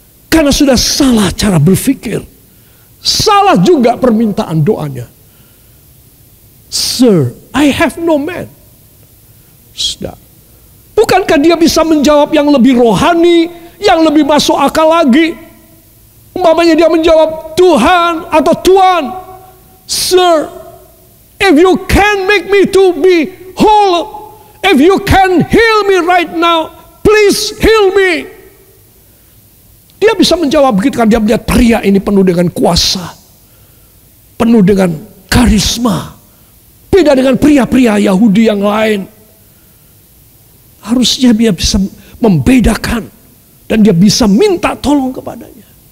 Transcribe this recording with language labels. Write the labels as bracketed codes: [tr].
[id] Karena sudah salah cara berpikir. Salah juga permintaan doanya. [en] Sir, I have no man. [id] Sudah. Bukankah dia bisa menjawab yang lebih rohani, yang lebih masuk akal lagi? Umpamanya dia menjawab Tuhan atau Tuan. [en] Sir, if you can make me to be whole, if you can heal me right now, please heal me. [id] Dia bisa menjawab begitu kan dia melihat pria ini penuh dengan kuasa, penuh dengan karisma. Beda dengan pria-pria Yahudi yang lain. Harusnya dia bisa membedakan dan dia bisa minta tolong kepadanya.